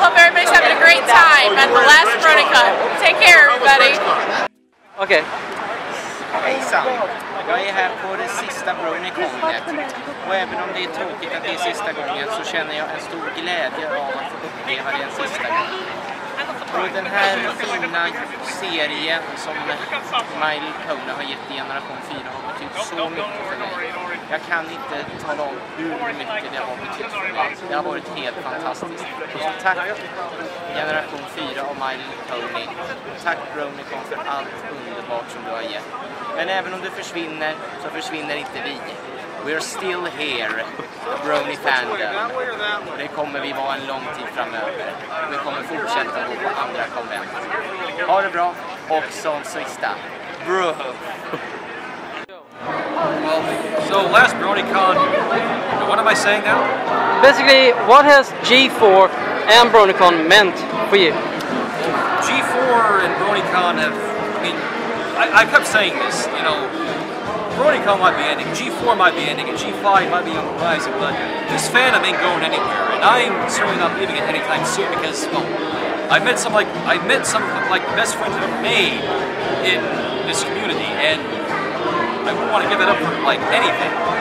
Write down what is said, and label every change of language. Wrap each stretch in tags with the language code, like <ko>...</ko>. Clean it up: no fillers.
<en>Hope everybody's having a great time at the last BronyCon. Take care everybody.</en> <sv>Okej. Hejsan! Jag är här på det sista BronyConet. Och även om det är tråkigt att det är sista gången så känner jag en stor glädje av att få uppleva det en sista gång. Och den här fina serien som My Little Pony har gett i generation 4 har betytt så mycket för mig. Jag kan inte tala om hur mycket det har betytt för mig. Det har varit helt fantastiskt. Så tack generation 4 av My Little Pony. Tack BronyCon för allt underbart som du har gett. Men även om du försvinner så försvinner inte vi.</sv> <en>We're still here, Brony fandom.</en> <sv>Det kommer vi vara en lång tid framöver. Vi kommer fortsätta gå på andra konvent. Ha det bra och som sista, bro!</sv> <en>Well, so last BronyCon, what am I saying now? Basically, what has G4 and Bronycon meant for you? G4 and BronyCon have, I mean, I kept saying this, you know, BronyCon might be ending, G4 might be ending, and G5 might be on the horizon, but this fandom ain't going anywhere, and I'm certainly not leaving it anytime soon because, well, I met some of the best friends I've ever made in this community, and I wouldn't want to give it up for like anything.</en>